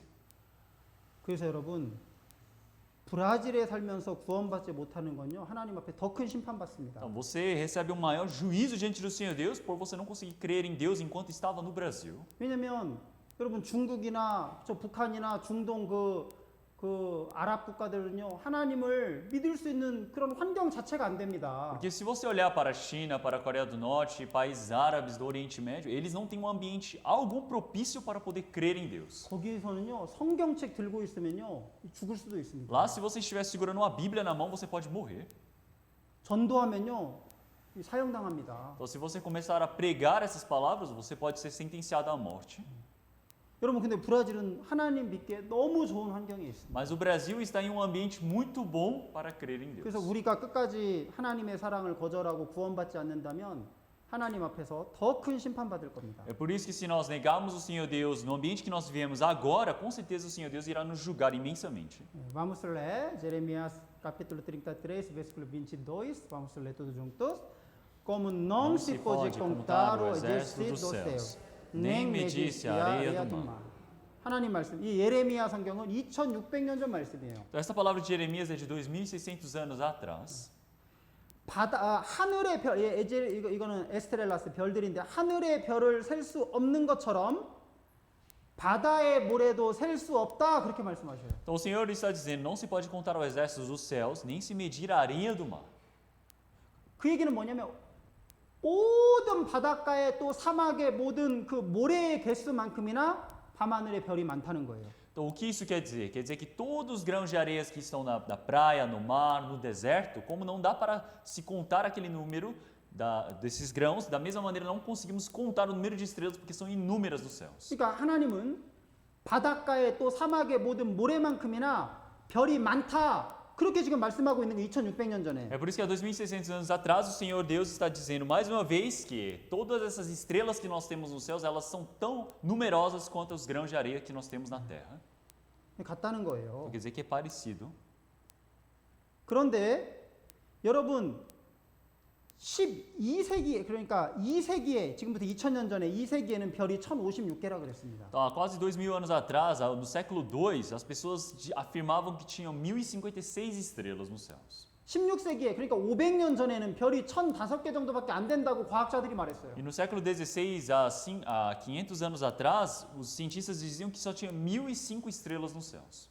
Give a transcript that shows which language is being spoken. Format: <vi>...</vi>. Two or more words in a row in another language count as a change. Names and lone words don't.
<ko>그래서 여러분 브라질에 살면서 구원받지 못하는 건요. 하나님 앞에 더 큰 심판 받습니다.</ko> <pt>Então você recebe um maior juízo diante do Senhor Deus por você não conseguir crer em Deus enquanto estava no Brasil.</pt> <ko>왜냐면 여러분 중국이나 저 북한이나 중동 그 아랍 국가들은요 하나님을 믿을 수 있는 그런 환경 자체가 안 됩니다.</ko> <pt>Porque se você olhar para a China, para a Coreia do Norte, países árabes do Oriente Médio, eles não têm um ambiente algum propício para poder crer em Deus.</pt> <ko>거기에서는요 성경책 들고 있으면요 죽을 수도 있습니다.</ko> <pt>Lá, se você estiver segurando uma Bíblia na mão, você pode morrer.</pt> <ko>전도하면요 사형당합니다.</ko> <pt>Então, se você começar a pregar essas palavras, você pode ser sentenciado à morte.</pt> <ko>여러분 근데 브라질은 하나님 믿기에 너무 좋은 환경에 있습니다.</ko> <pt>Mas o Brasil está em um ambiente muito bom para crer em Deus.</pt> <ko>그래서 우리가 끝까지 하나님의 사랑을 거절하고 구원받지 않는다면 하나님 앞에서 더 큰 심판받을 겁니다.</ko> <pt>É por isso que se nós negarmos o Senhor Deus no ambiente que nós vivemos agora, com certeza o Senhor Deus irá nos julgar imensamente. Vamos ler Jeremias capítulo 33, versículo 22. Vamos ler todos juntos. Como não se pode contar o exército dos céus, nem medir-se a areia do mar.</pt> <ko>하나님 말씀. 이 예레미야 성경은 2600년 전 말씀이에요.</ko> <pt>Então, essa palavra de Jeremias é de 2600 anos atrás.</pt> <ko>하늘의 별, 이거는 에스트렐라스 별들인데 하늘의 별을 셀 수 없는 것처럼 바다의 모래도 셀 수 없다 그렇게 말씀하셔요.</ko> <pt>Então o Senhor está dizendo, não se pode contar o exército dos céus, nem se medir a areia do mar.</pt> <ko>그 얘기는 뭐냐면 모든 바닷가의 또 사막의 모든 그 모래의 개수만큼이나 밤하늘의 별이 많다는 거예요.</ko> <pt>Então o que isso quer dizer? Quer dizer que todos os grãos de areias que estão na praia, no mar, no deserto, como não dá para se contar aquele número desses grãos, da mesma maneira não conseguimos contar o número de estrelas porque são inúmeras nos céus.</pt> <ko>그러니까 하나님은 바닷가의 또 사막의 모든 모래만큼이나 별이 많다. 그렇게 지금 말씀하고 있는 게 2600년 전에.</ko> <pt>É por isso que há 2600 anos atrás o Senhor Deus está dizendo mais uma vez que todas essas estrelas que nós temos nos céus, elas são tão numerosas quanto os grãos de areia que nós temos na terra.</pt> <ko>같다는 거예요.</ko> <pt>Quer dizer que é parecido.</pt> <ko>그런데 여러분 12세기에 그러니까 2세기에 지금부터 2000년 전에 2세기에는 별이 1056개라 그랬습니다.</ko> <pt>Então, há quase 2000 anos atrás, no século II, as pessoas afirmavam que tinham 1056 estrelas nos céus.</pt> <ko>16세기에 그러니까 500년 전에는 별이 1005개 정도밖에 안 된다고 과학자들이 말했어요.</ko> <pt>E no século XVI, há 500 anos atrás, os cientistas diziam que só tinha 1005 estrelas nos céus.</pt>